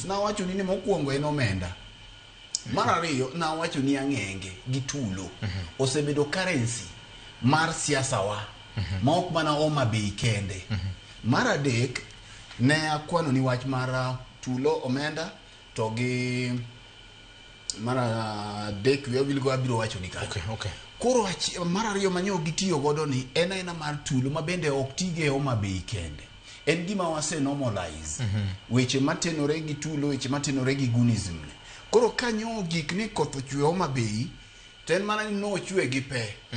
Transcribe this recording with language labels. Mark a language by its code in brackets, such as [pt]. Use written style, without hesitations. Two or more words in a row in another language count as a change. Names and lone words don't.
[luo] Na wacho ni mokwongo en omenda. Mar ariyo na wacho ni ang'enge gi tulo. Osebedo currency mar siasa wa. Ma ok mana Homa Bay kende. Mar adek ne akwano ni wach mar tulo omenda to gi mar adek [en] we will go [luo] abiro wacho ni ka. Okay. Koro mar ariyo manyo gitiyo godo ni en mar tulo ma bende ok tige Homa Bay kende. En gima wase normalize. Weche matenore gi tulo, weche matenore gi gunism. Koro kanyo gik ni koth ochwe Homa Bay, to en mana ni no ochwe gi pe.